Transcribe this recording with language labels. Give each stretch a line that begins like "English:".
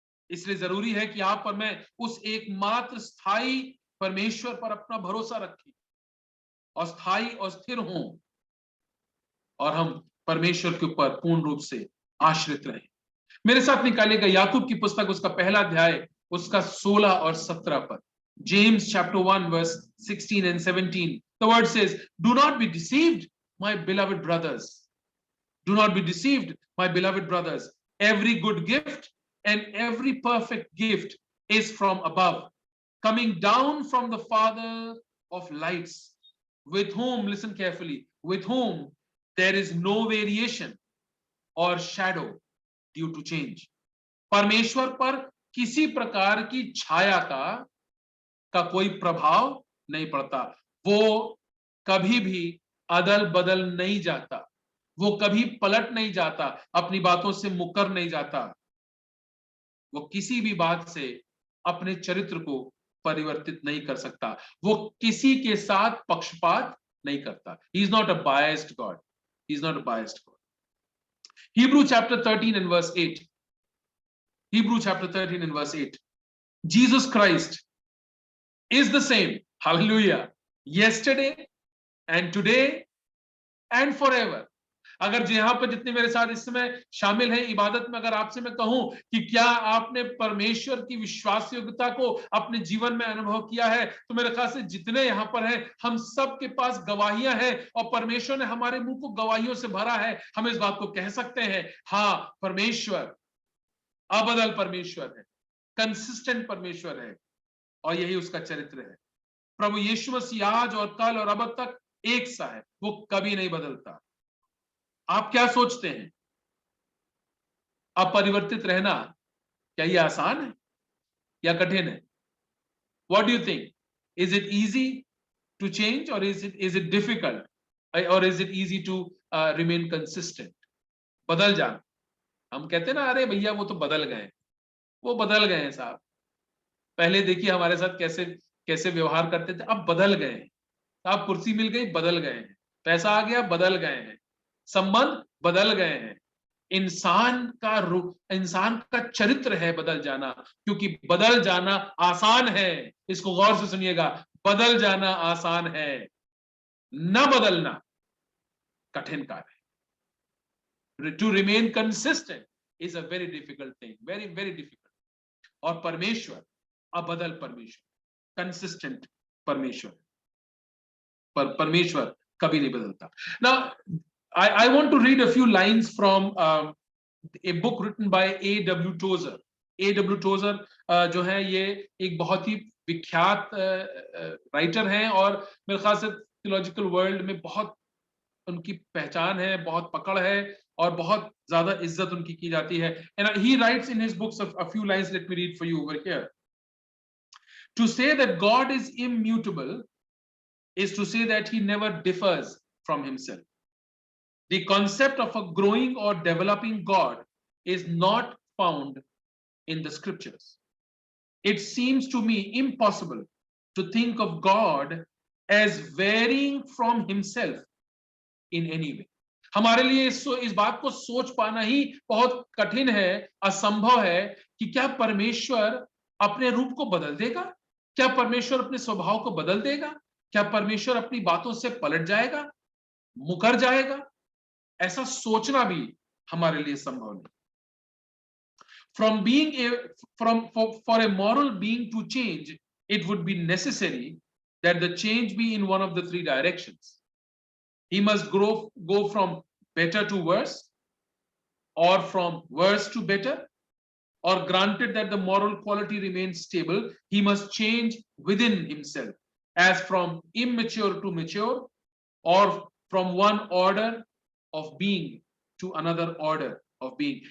Hindi: इसलिए जरूरी है कि आप और मैं उस एकमात्र स्थायी परमेश्वर पर अपना भरोसा रखें और स्थायी और स्थिर हों, और हम परमेश्वर के ऊपर पूर्ण रूप से आश्रित रहें। मेरे साथ निकालिएगा याकूब की पुस्तक, उसका पहला अध्याय, उसका 16 और 17 पर।
English: James chapter 1 verse 16 and 17. The word says, "Do not be deceived, my beloved brothers. Do not be deceived, my beloved brothers. Every good gift and every perfect gift is from above, coming down from the Father of lights, with whom," listen carefully, "with whom there is no variation or shadow due to change."
Hindi: परमेश्वर पर किसी प्रकार की छाया का कोई प्रभाव नहीं पड़ता। वो कभी भी अदल बदल नहीं जाता, वो कभी पलट नहीं जाता, अपनी बातों से मुकर नहीं जाता, वो किसी भी बात से अपने चरित्र को परिवर्तित नहीं कर सकता, वो किसी के साथ पक्षपात नहीं करता।
English: He is not a biased God. He is not a biased God. Hebrew chapter 13 and verse 8. Hebrew chapter 13 and verse 8. Jesus Christ is the same, hallelujah, yesterday and today and forever.
Hindi: अगर यहां पर जितने मेरे साथ इस समय शामिल हैं इबादत में, अगर आपसे मैं कहूं कि क्या आपने परमेश्वर की विश्वास योग्यता को अपने जीवन में अनुभव किया है, तो मेरे ख्याल से जितने यहां पर हैं, हम सब के पास गवाहियां हैं और परमेश्वर ने हमारे मुंह को गवाहियों से भरा है। हम इस बात को कह सकते हैं, हाँ, परमेश्वर अबदल परमेश्वर है, कंसिस्टेंट परमेश्वर है, और यही उसका चरित्र है। प्रभु यीशु मसीह आज और कल और अब तक एक सा है, वो कभी नहीं बदलता। आप क्या सोचते हैं? अपरिवर्तित रहना क्या ये आसान है या कठिन है?
English: What do you think? Is it easy to change, or is it difficult, or is it easy to remain consistent?
Hindi: बदल जाना, हम कहते हैं ना, अरे भैया वो तो बदल गए, वो बदल गए हैं साहब, पहले देखिए हमारे साथ कैसे कैसे व्यवहार करते थे, अब बदल गए हैं। आप कुर्सी मिल गई, बदल गए हैं, पैसा आ गया, बदल गए हैं, संबंध बदल गए हैं। इंसान का रूप, इंसान का चरित्र है बदल जाना, क्योंकि बदल जाना आसान है। इसको गौर से सुनिएगा, बदल जाना आसान है, न बदलना कठिन कार्य है।
English: To remain consistent is a very difficult thing, very very difficult.
Hindi: और परमेश्वर अबदल परमेश्वर, कंसिस्टेंट परमेश्वर, पर परमेश्वर कभी नहीं बदलता।
English: Now I want to read a few lines from a book written by A.W. Tozer. A.W.
Hindi: Tozer जो है ये एक बहुत ही विख्यात राइटर हैं, और मेरे ख्याल से थियोलॉजिकल वर्ल्ड में बहुत उनकी पहचान है, बहुत पकड़ है, और बहुत ज्यादा इज्जत उनकी की जाती है।
English: And he writes in his books a few lines. Let me read for you over here. To say that God is immutable is to say that he never differs from himself. The concept of a growing or developing God is not found in the scriptures. It seems to me impossible to think of God as varying from himself in any way.
Hindi: हमारे लिए इस बात को सोच पाना ही बहुत कठिन है, असंभव है कि क्या परमेश्वर अपने रूप को बदल देगा, क्या परमेश्वर अपने स्वभाव को बदल देगा, क्या परमेश्वर अपनी बातों से पलट जाएगा, मुकर जाएगा? ऐसा सोचना भी हमारे लिए संभव नहीं।
English: For a moral being to change, it would be necessary that the change be in one of the three directions. He must go from better to worse, or from worse to better, or granted that the moral quality remains stable, he must change within himself, as from immature to mature, or from one order of being to another order of being.